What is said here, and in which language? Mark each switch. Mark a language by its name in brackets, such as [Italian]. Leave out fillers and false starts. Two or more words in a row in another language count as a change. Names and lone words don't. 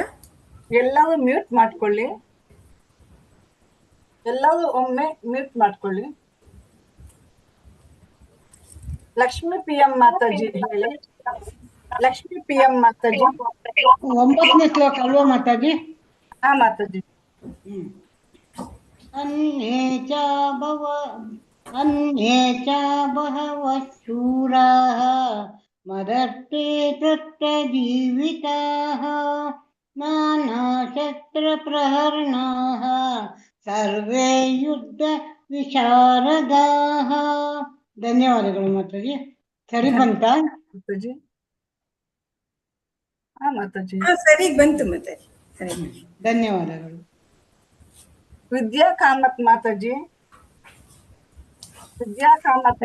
[Kannada] ಎಲ್ಲರೂ ಮ್ಯೂಟ್ ಮಾಡ್ಕೊಳ್ಳಿ, ಎಲ್ಲರೂ ಒಮ್ಮೆ ಮ್ಯೂಟ್ ಮಾಡ್ಕೊಳ್ಳಿ. ಲಕ್ಷ್ಮೀ PM ಮಾತಾಜಿ ಹೇಳಿ. ಲಕ್ಷ್ಮೀ PM ಮಾತಾಜಿ 9ನೇ ಶ್ಲೋಕ ಅಲ್ವಾ ಮಾತಾಜಿ? ಹಾ ಮಾತಾಜಿ. [Sanskrit] अन्ये च बहवः शूराः मदर्थे तत्तजीविताः नानाशस्त्रप्रहरणाः सर्वे युद्ध ವಿಶಾರದಾಹ. [Kannada] ಧನ್ಯವಾದಗಳು ಮಾತಾಜಿ. ಸರಿ ಬಂತಾ ಮಾತಾಜಿ? ಹಾ ಮಾತಾಜಿ ಸರಿ ಬಂತು ಮಾತಾಜಿ. ಸರಿ ಧನ್ಯವಾದಗಳು. ವಿದ್ಯಾ ಕಾಮತ್ ಮಾತಾಜಿ. ವಿದ್ಯಾ ಕಾಮತ್